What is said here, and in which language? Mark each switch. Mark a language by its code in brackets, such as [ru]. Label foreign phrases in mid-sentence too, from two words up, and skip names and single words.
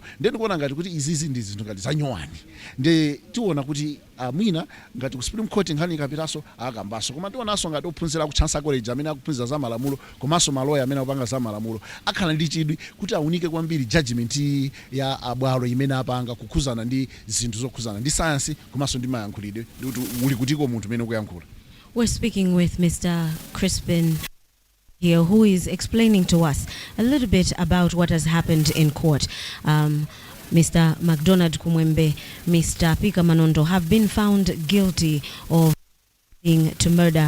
[ny] Ndiye ndikuona ngati kuti izizi ndi zinthu ngati zanyowani. Ndiye tiona kuti mwina ngati ku Supreme Court nkhani ikapitaso akambaso, koma tionanso ngati ophunzira ku Chansa College amene akuphunzira za malamulo komanso maloya amene akupanga za malamulo akhala ndi chidwi kuti aunike kwambiri judgment ya abwalo imene apanga kukhuzana ndi zinthu zokhuzana ndi science komanso ndi mayankhulidwe kuti uli kutiko munthu amene ukuyankhula. [en] We're speaking with Mr. Crispin here, who is explaining to us a little bit about what has happened in court. Mr. Macdonald Kumwembe, Mr. Pika Manondo have been found guilty of to murder Mr.